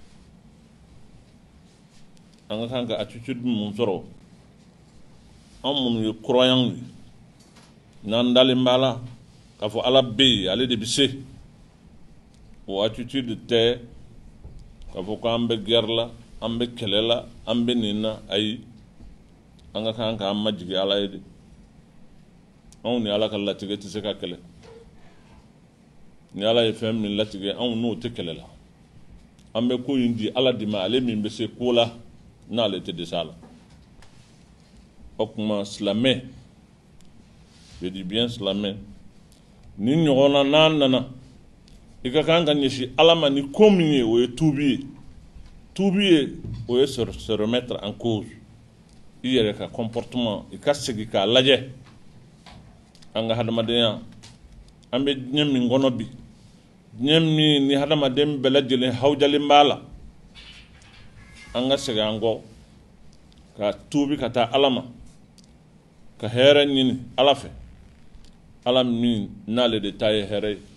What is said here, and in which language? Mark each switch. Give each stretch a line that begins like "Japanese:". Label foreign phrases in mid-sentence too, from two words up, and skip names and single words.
Bambara: an ka kan ka attitude mun sɔrɔ anw minnu ye croyants ye n'an dalen b'a la k'a fɔ Ala bɛ yen ale de bɛ se o attitude tɛ k'a fɔ ko an bɛ guerre la an bɛ kɛlɛ la an bɛ nin na ayi an ka kan k'an majigi Ala ye de anw ni Ala ka latigɛ tɛ se ka kɛlɛ ni Ala ye fɛn min latigɛ anw n'o tɛ kɛlɛ la an bɛ ko in di Ala de ma ale min bɛ se ko la n'ale tɛ dɛsɛ a la o tuma silamɛ
French: je dis bien
Bambara: silamɛ ni ɲɔgɔnna n'an nana i ka kan ka ɲɛsin Ala ma ni ko min ye o ye tuubi ye tuubi ye o ye
French: se remettre en cause
Bambara: i yɛrɛ ka comportement i ka segin k'a lajɛ anga hadamadenya ambe diɲɛ min kɔnɔ bi diɲɛ min ni hadamaden bɛɛ lajɛlen hawjalen b'a la an ka segin an kɔ ka tuubi ka taa Ala ma ka hɛrɛ ɲini Ala fɛ Ala min n'ale de ta ye hɛrɛ ye